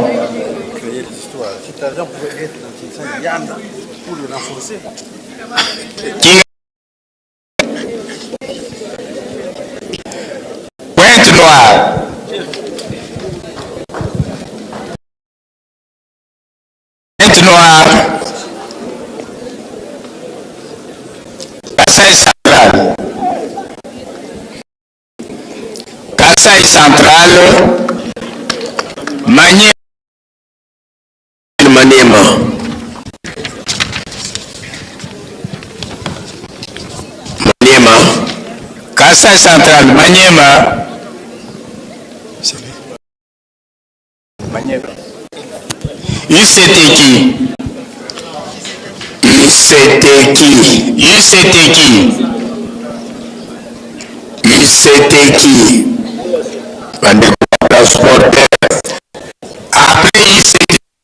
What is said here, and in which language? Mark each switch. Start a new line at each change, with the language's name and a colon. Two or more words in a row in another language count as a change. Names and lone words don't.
French: Pointe Noire. Pointe Noire. Kasaï Central. Kasaï Central. Maniema. Maniema. Maniema. Kasaï Central. Maniema. Maniema. UCTQ. UCTQ. UCTQ. UCTQ. Transporteur. Après UCTQ.